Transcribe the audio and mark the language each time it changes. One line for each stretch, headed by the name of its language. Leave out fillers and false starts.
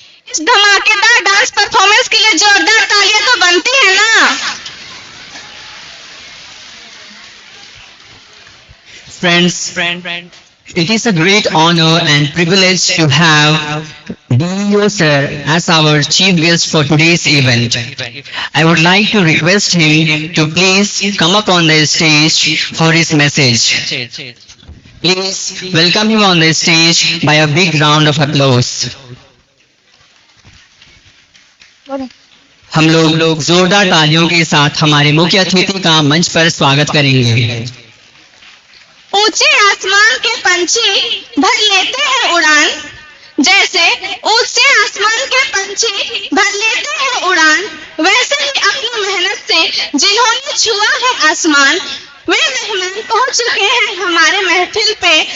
Hindi: इस धमाकेदार dance performance के लिए जोरदार तालियां तो बनती है ना।
English: Friends, it is a great honor and privilege to have DEO sir as our chief guest for today's event. I would like to request him to please come up on the stage for his message. Please welcome him on the stage by a big round of applause.
Hindi: हम लोग जोरदार तालियों के साथ हमारे मुख्य अतिथि का मंच पर स्वागत करेंगे। ऊंचे आसमान के पंछी भर लेते हैं उड़ान, जैसे ऊंचे आसमान के पंछी भर लेते हैं उड़ान, वैसे ही अपनी मेहनत से जिन्होंने छुआ है आसमान, वे मेहमान पहुंच चुके हैं हमारे महफिल पे।